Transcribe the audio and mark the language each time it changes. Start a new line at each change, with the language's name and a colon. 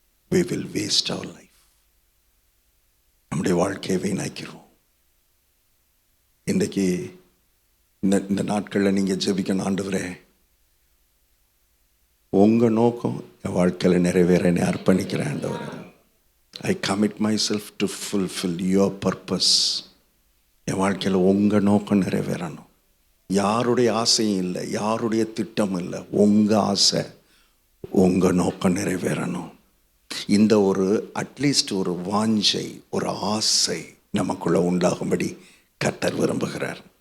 English: We will waste our life.
Tamil: நம்முடைய வாழ்க்கையை வீணாக்கிடுவோம். இன்றைக்கு இந்த நாட்களில் நீங்கள் ஜெபிக்கணும், ஆண்டவரே உங்கள் நோக்கம் என் வாழ்க்கையில் நிறைவேற என்னை அர்ப்பணிக்கிறேன் ஆண்டவரே.
English: I commit myself to fulfill your purpose.
Tamil: என் வாழ்க்கையில் உங்கள் நோக்கம் நிறைவேறணும். யாருடைய ஆசையும் இல்லை, யாருடைய திட்டமும் இல்லை. உங்கள் ஆசை, உங்கள் நோக்கம் நிறைவேறணும். இந்த ஒரு அட்லீஸ்ட் ஒரு வாஞ்சை, ஒரு ஆசை நமக்குள்ளே உண்டாகும்படி கர்த்தர் விரும்புகிறார்.